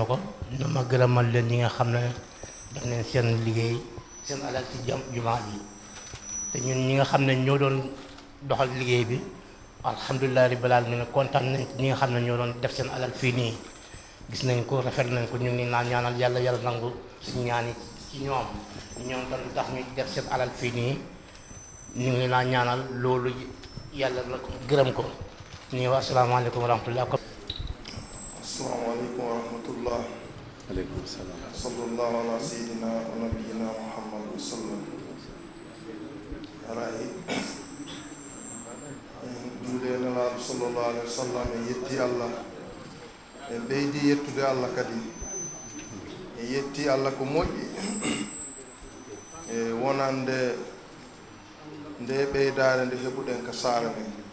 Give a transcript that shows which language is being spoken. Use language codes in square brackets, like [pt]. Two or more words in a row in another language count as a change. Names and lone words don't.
[wo] ko na ma gërëmal leen ñi nga xam ne def nañ seen liggéey seen alal ci jumaa ji te ñun ñi nga xam ne ñoo doon doxal liggéey bi [ar] الحمد لله رب العالمين [wo] kontaan nañ ñi nga xam ne ñoo doon def seen alal fii nii gis nañ ko rafet nañ ko ñu ngi naan ñaanal yàlla yàlla nangu suñu ñaani ci ñoom tam tax ñu def seen alal fii nii ñu ngi naan ñaanal loolu yàlla la gërëm ko ñu ngi wax [ar] السلام عليكم ورحمة الله. السلام عليكم ورحمة الله. عليكم السلام. صلى الله على سيدنا ونبينا محمد وسلم. [ff] haray juuɗe nelaaɗo [ar] صلى الله عليه وسلم [ff] en yetti Allah en ɓeydi yettude Allah kadi en yetti Allah ko moƴƴi e wonande nde ɓeydare nde heɓuɗen ka saare men